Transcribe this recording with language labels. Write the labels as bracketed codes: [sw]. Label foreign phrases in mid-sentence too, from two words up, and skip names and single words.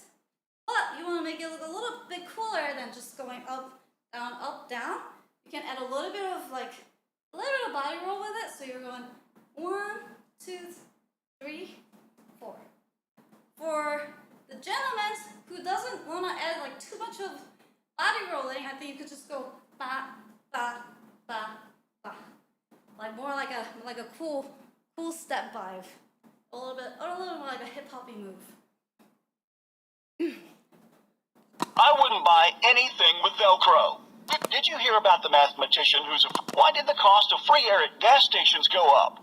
[en] But you want to make it look a little bit cooler than just going up, down. You can add a little bit of body roll with it. So you're going 1, 2, 3, 4. For the gentleman who doesn't want to add like too much of body rolling, I think you could just go ba, ba, ba, ba. Like more like a cool step vibe. A little bit more like a hip hoppy move. I wouldn't buy anything with Velcro. Did you hear about the mathematician why did the cost of free air at gas stations go up?